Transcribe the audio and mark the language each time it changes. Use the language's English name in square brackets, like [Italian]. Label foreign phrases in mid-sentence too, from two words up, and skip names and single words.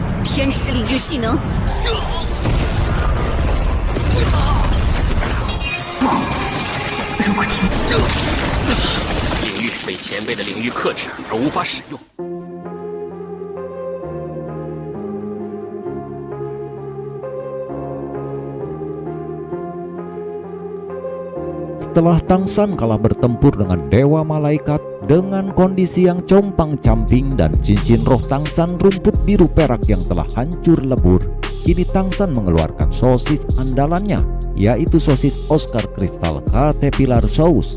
[Chinese] 天使领域技能。如果停，领域被前辈的领域克制而无法使用。 [Indonesian] Setelah Tangsan kalah bertempur dengan Dewa Malaikat dengan kondisi yang compang-camping dan cincin roh Tangsan rumput biru perak yang telah hancur lebur, kini Tangsan mengeluarkan sosis andalannya, yaitu sosis Oscar Crystal Caterpillar Sauce.